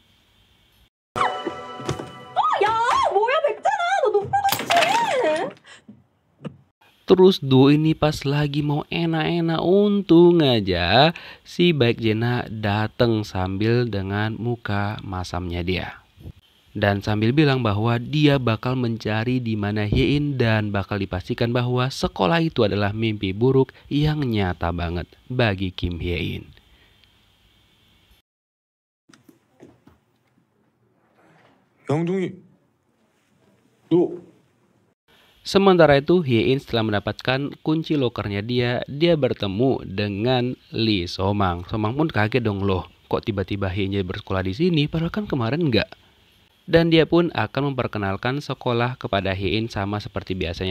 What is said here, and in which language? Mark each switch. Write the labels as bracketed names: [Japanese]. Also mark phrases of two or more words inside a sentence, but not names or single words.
[Indonesian] Terus duo ini pas lagi mau enak-enak, untung aja si Baekjena dateng sambil dengan muka masamnya dia. Dan sambil bilang bahwa dia bakal mencari di mana Hye-in dan bakal dipastikan bahwa sekolah itu adalah mimpi buruk yang nyata banget bagi Kim Hye-in. [Korean] 양동이, 너 [Indonesian] Sementara itu Hye-in setelah mendapatkan kunci lokernya dia bertemu dengan Lee So-mang. So-mang pun kaget dong, loh kok tiba-tiba Hye-in jadi bersekolah di sini padahal kan kemarin enggak. Dan dia pun akan memperkenalkan sekolah kepada Hye-in sama seperti biasanya.